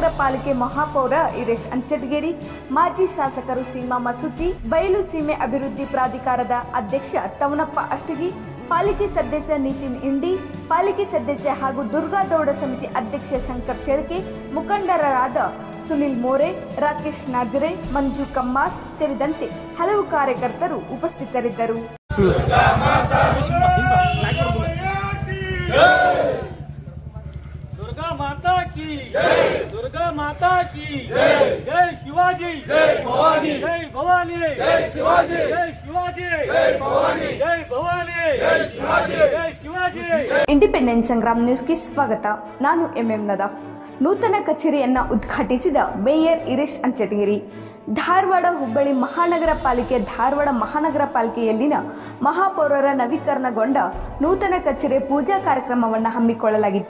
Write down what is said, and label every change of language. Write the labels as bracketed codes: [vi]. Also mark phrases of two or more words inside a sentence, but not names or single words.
[kn] ಪಾಲಿಕೆ ಮಹಾಪೌರ ಇರೇಶ್ ಅಂಚಟಗೇರಿ, ಮಾಜಿ ಶಾಸಕರು ಸೀಮಾ ಮಸೂತಿ, ಬಯಲು ಸೀಮೆ ಅಭಿವೃದ್ಧಿ ಪ್ರಾಧಿಕಾರದ ಅಧ್ಯಕ್ಷ ತವನಪ್ಪ ಅಷ್ಟಗಿ, ಪಾಲಿಕೆ ಸದಸ್ಯ ನಿತಿನ್ ಇಂಡಿ, ಪಾಲಿಕೆ ಸದಸ್ಯ ಹಾಗೂ ದುರ್ಗಾ ದೌಡ ಸಮಿತಿ ಅಧ್ಯಕ್ಷ ಶಂಕರ್ ಶೆಳ್ಕೆ, ಮುಖಂಡರಾದ ಸುನಿಲ್ ಮೋರೆ, ರಾಕೇಶ್ ನಾಜರೆ, ಮಂಜು ಕಮ್ಮಾರ್ ಸೇರಿದಂತೆ ಹಲವು ಕಾರ್ಯಕರ್ತರು ಉಪಸ್ಥಿತರಿದ್ದರು. [hi] दुर्गा माता की दुर्गा माता की जय शिवाजी, जय भवानी, जय भवानी, जय शिवाजी, जय शिवाजी, जय भवानी, जय भवानी, जय शिवाजी, जय शिवाजी. [kn] ಇಂಡಿಪೆಂಡೆನ್ಸ್ ಸಂಗ್ರಾಮ್ ನ್ಯೂಸ್ಗೆ ಸ್ವಾಗತ. ನಾನು ಎಂಎಂ ನದಾಫ್. ನೂತನ ಕಚೇರಿಯನ್ನ ಉದ್ಘಾಟಿಸಿದ ಮೇಯರ್ ಇರೇಶ್ ಅಂಚಟಗೇರಿ. ಧಾರವಾಡ ಹುಬ್ಬಳ್ಳಿ ಧಾರವಾಡ ಮಹಾನಗರ ಪಾಲಿಕೆಯಲ್ಲಿನ ಮಹಾಪೌರರ ನವೀಕರಣಗೊಂಡ ನೂತನ ಕಚೇರಿ ಪೂಜಾ ಕಾರ್ಯಕ್ರಮವನ್ನು ಹಮ್ಮಿಕೊಳ್ಳಲಾಗಿತ್ತು.